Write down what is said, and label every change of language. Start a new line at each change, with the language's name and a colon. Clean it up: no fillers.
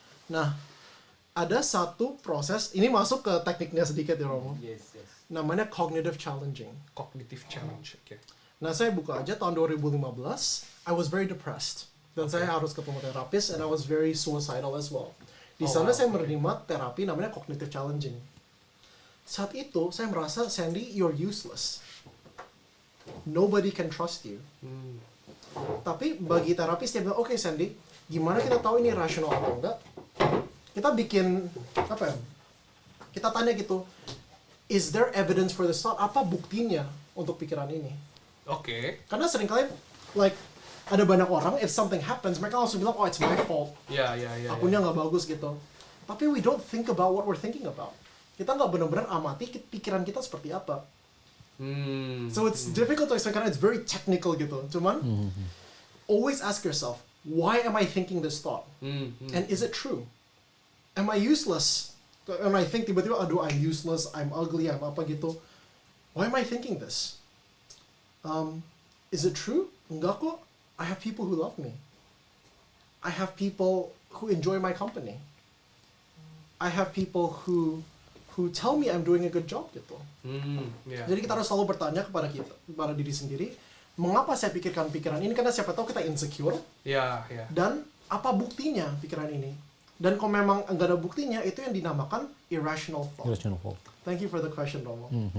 Indonesian: Nah, ada satu proses, ini masuk ke tekniknya sedikit ya Romo.
English: Yes.
Indonesian: Namanya cognitive challenging.
English: Cognitive challenge.
Indonesian: Nah, saya buka aja tahun 2015,
English: I was very depressed.
Indonesian: Dan saya harus ketemu terapis
English: and I was very suicidal as well.
Indonesian: Di sana saya menerima terapi namanya cognitive challenging. Saat itu saya merasa, Sandy,
English: you're useless. Nobody can trust you.
Indonesian: Tapi bagi terapis dia bilang, oke Sandy, gimana kita tahu ini rasional atau enggak? Kita bikin apa ya? Kita tanya gitu,
English: is there evidence for this thought?
Indonesian: Apa buktinya untuk pikiran ini? Karena seringkali like ada banyak orang,
English: if something happens,
Indonesian: mereka langsung bilang,
English: oh it's my fault.
Indonesian: Akunya nggak bagus gitu. Tapi
English: we don't think about what we're thinking about.
Indonesian: Kita nggak benar-benar amati pikiran kita seperti apa.
English: So it's difficult to explain
Indonesian: karena
English: it's very technical gitu.
Indonesian: Cuman
English: always ask yourself, why am I thinking this thought? And is it true? Am I useless? When I think
Indonesian: tiba-tiba, aduh
English: I'm useless, I'm ugly, I'm
Indonesian: apa gitu.
English: Why am I thinking this? Is it true?
Indonesian: Enggak kok.
English: I have people who love me. I have people who enjoy my company. I have people who tell me I'm doing a good job gitu.
Indonesian: Jadi kita harus selalu bertanya kepada diri sendiri, mengapa saya pikirkan pikiran ini? Karena siapa tahu kita insecure. Dan apa buktinya pikiran ini? Dan kalau memang nggak ada buktinya, itu yang dinamakan irrational thought.
English: Thank you for the question, Romo.